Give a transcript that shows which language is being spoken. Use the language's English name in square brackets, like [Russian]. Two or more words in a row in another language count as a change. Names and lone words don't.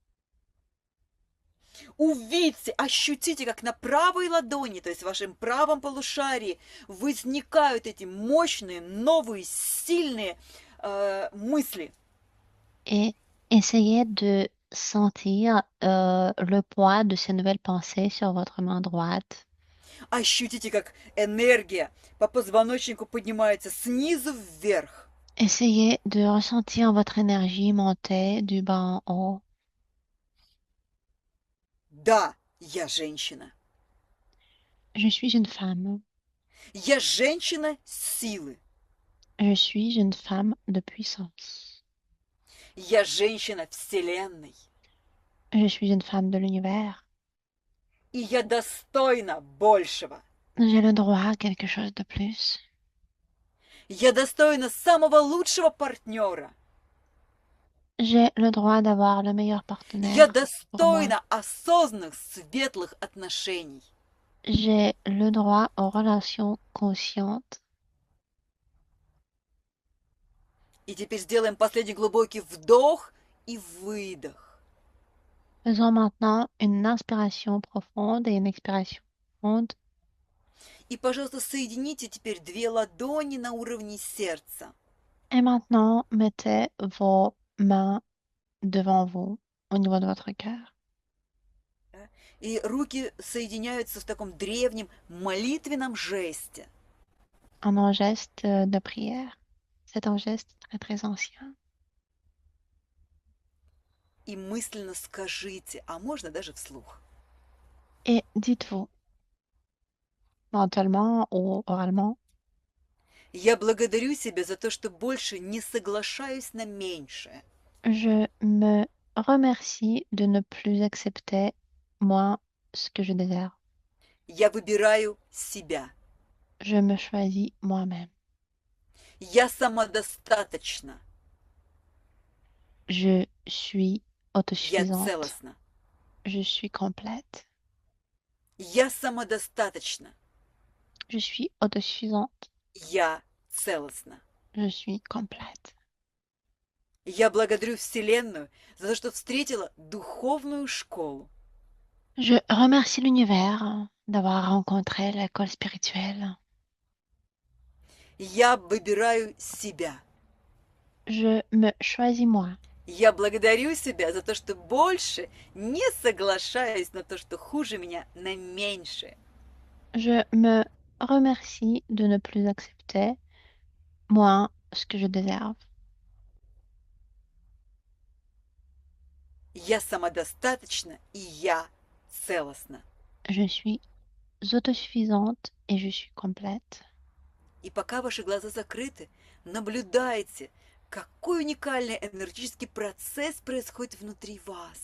[Russian] Увидьте, ощутите, как на правой ладони, то есть в вашем правом полушарии, возникают эти мощные, новые, сильные мысли. [French] Et essayez de sentir le poids de ces nouvelles pensées sur votre main droite. [Russian] Ощутите, как энергия по позвоночнику поднимается снизу вверх. [French] Essayez de ressentir votre énergie monter du bas en haut. [Russian] Да, я женщина. [French] Je suis une femme. [Russian] Я женщина силы. [French] Je suis une femme de puissance. [Russian] Я женщина Вселенной. [French] Je suis une femme de l'univers. [Russian] И я достойна большего. [French] J'ai le droit à quelque chose de plus. [Russian] Я достойна самого лучшего партнера. [French] J'ai le droit d'avoir le meilleur [Russian] Я [French] partenaire pour moi. [Russian] достойна осознанных, светлых отношений. [French] J'ai le droit aux relations conscientes. [Russian] И теперь сделаем последний глубокий вдох и выдох. [French] Faisons maintenant une inspiration profonde et une expiration profonde. [Russian] И, пожалуйста, соедините теперь две ладони на уровне сердца. [French] Et maintenant, mettez vos mains devant vous, au niveau de votre cœur. [Russian] И руки соединяются в таком древнем молитвенном жесте. [French] Un geste de prière. C'est un geste très très ancien. [Russian] И мысленно скажите, а можно даже вслух. [French] Et dites-vous, mentalement ou oralement, [Russian] Я благодарю себя за то, что больше не соглашаюсь на меньшее. [French] je me remercie de ne plus accepter moi ce que je désire. [Russian] Я выбираю себя. [French] Je me choisis moi-même. [Russian] Я самодостаточна. [French] Je suis [Russian] Я [French] autosuffisante. [Russian] целостна. [French] Je suis complète. [Russian] Я самодостаточна. [French] Je suis autosuffisante. [Russian] Я целостна. [French] Je suis complète. [Russian] Я благодарю Вселенную за то, что встретила духовную школу. [French] Je remercie l'univers d'avoir rencontré l'école spirituelle. [Russian] Я выбираю себя. [French] Je me choisis moi. [Russian] Я благодарю себя за то, что больше не соглашаюсь на то, что хуже меня, на меньшее. [French] Je me remercie de ne plus accepter moi ce que je désire. [Russian] Я самодостаточна, и я целостна. [French] Je suis autosuffisante et je suis complète. [Russian] И пока ваши глаза закрыты, наблюдайте, какой уникальный энергетический процесс происходит внутри вас.